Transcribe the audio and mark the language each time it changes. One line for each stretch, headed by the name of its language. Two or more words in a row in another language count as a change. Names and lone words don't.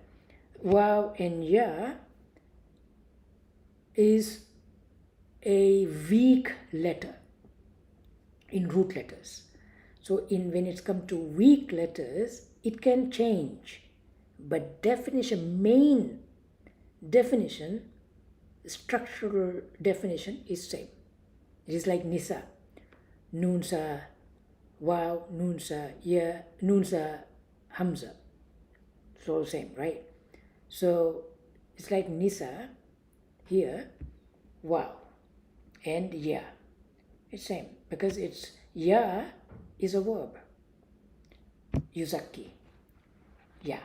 English: Wow and ya is a weak letter in root letters. So when it's come to weak letters, it can change. But main definition, structural definition is same. It is like nisa.
Arabic: Nun sa, wow, nun sa, ya, nun sa,
English: hamza. It's all same, right? So it's like nisa here, wow, and ya. It's same because it's ya is a verb. Yuzaki. Ya.